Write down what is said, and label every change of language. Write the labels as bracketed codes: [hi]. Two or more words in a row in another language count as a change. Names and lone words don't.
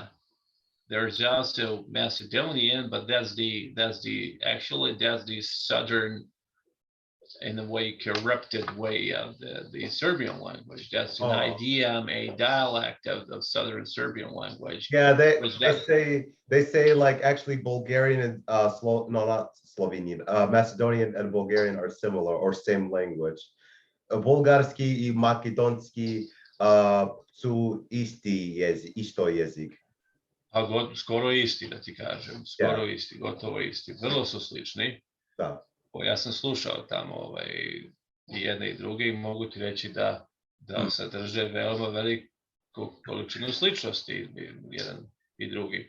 [en] There's also Macedonian, but that's the southern, in a way, corrupted way of the Serbian language. That's an idiom, a dialect of southern Serbian language. Yeah, they say like actually Bulgarian and not Slovenian, Macedonian and Bulgarian are similar or same language. [sr] Bulgarski i makedonski su isto jezik. Skoro isti, da ti kažem, skoro isti, gotovo isti. Vrlo su slični. Da. Ja sam slušao tamo i jedne i druge i mogu ti reći da sadrže veoma veliku količinu sličnosti jedan i drugi.